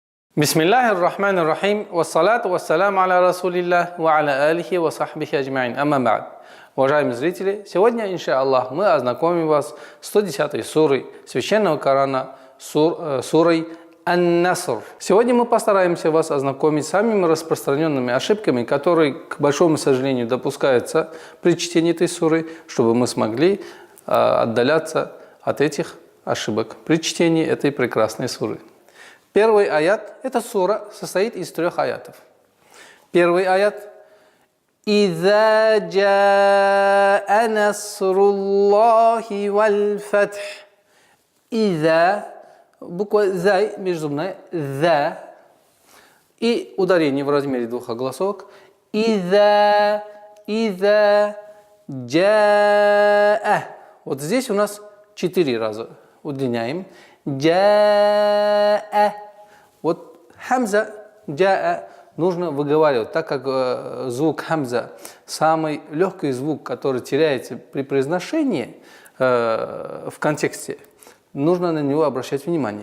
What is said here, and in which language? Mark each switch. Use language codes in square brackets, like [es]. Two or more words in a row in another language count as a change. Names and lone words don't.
[ar] بسم الله الرحمن الرحيم، والصلاة والسلام على رسول الله، وعلى آله وصحبه أجمعين، أما بعد. [ru] Уважаемые зрители, сегодня, иншаллах, мы ознакомим вас с 110 сурой Священного Корана, сурой Ан-Наср. Сегодня мы постараемся вас ознакомить с самыми распространенными ошибками, которые, к большому сожалению, допускаются при чтении этой суры, чтобы мы смогли отдаляться от этих ошибок при чтении этой прекрасной суры. Первый аят, эта сура состоит из 3 аятов. Первый аят. [ar] «إذا جاء نصر الله والفتح». [ru] «Иза», буква «зай» межзубная, «за». И ударение в размере 2 огласовок. [ar] «إذا جاء». [ru] Вот здесь у нас 4 раза удлиняем. Джаа. Вот хамза, джаа, нужно выговаривать, так как звук хамза самый легкий звук, который теряется при произношении в контексте, нужно на него обращать внимание.